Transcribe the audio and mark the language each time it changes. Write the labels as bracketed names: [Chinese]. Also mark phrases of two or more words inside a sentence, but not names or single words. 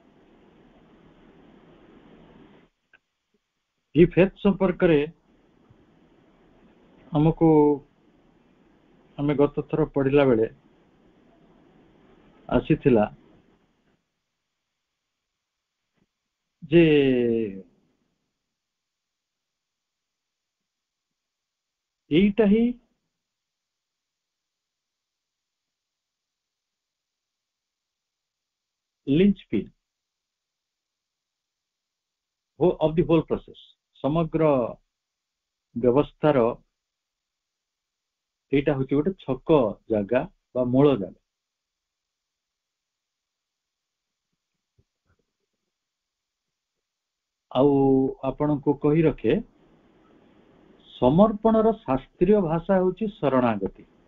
[Odia] এই ଫେଥ ସମ୍ପର୍କରେ ଆମକୁ ଆମେ ଗତ ଥର ପଢିଲା ବେଳେ ଆସିଥିଲା ଯେ এইটা ହିଁ [English] linchpin of the whole process। [Odia] ସମଗ୍ର ବ୍ୟବସ୍ଥାର এইটা ହଉଛି ଗୋଟେ ଛକ ଜାଗା ବା ମୂଳ ଜାଗା। ଆଉ ଆପଣଙ୍କୁ କହି ରଖେ, ସମର୍ପଣର ଶାସ୍ତ୍ରୀୟ ଭାଷା ହେଉଛି ଶରଣାଗତି।